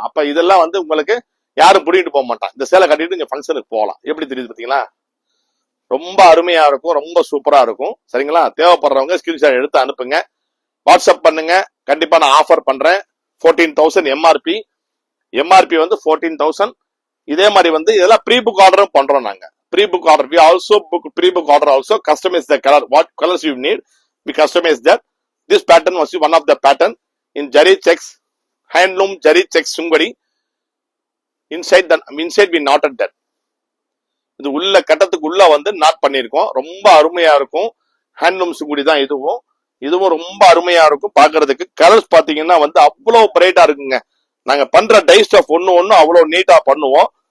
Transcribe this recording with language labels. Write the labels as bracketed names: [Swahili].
[Tamil] அப்ப இதெல்லாம் வந்து உங்களுக்கு யாரும் புடிக்கிட்டு போக மாட்டான். இந்த சேலை கட்டிட்டு இங்க ஃபங்க்ஷனுக்கு போகலாம். எப்படி தெரியுது பாத்தீங்களா? ரொம்ப அருமையா இருக்கும், ரொம்ப சூப்பரா இருக்கும். சரிங்களா? தேவைப்படுறவங்க ஸ்கிரீன்ஷாட் எடுத்து அனுப்புங்க, வாட்ஸ்அப் பண்ணுங்க. கண்டிப்பா நான் ஆஃபர் பண்றேன். 14,000 எம்ஆர்பி வந்து 14,000. இதே மாதிரி வந்து இதெல்லாம் ப்ரீ புக் ஆர்டரும் பண்றோம் நாங்க. [English] Pre book order, we also book pre-book order also. Customize the color, what colors you need, we customize that. This pattern was one of the pattern in Jari checks, handloom Jari checks sungadi. Inside we knotted that. [Tamil] இது உள்ள கட்டத்துக்கு உள்ள வந்து not பண்ணிருக்கோம். ரொம்ப அருமையா இருக்கும். Handloom Sungudi தான் இதுவும் ரொம்ப அருமையா இருக்கும் பாக்குறதுக்கு. கலர்ஸ் பாத்தீங்கன்னா வந்து அவ்வளவு பிரைட்டா இருக்குங்க. நாங்க பண்ற டை ஸ்டஃப் ஒண்ணு அவ்வளவு நீட்டா பண்ணுவோம்.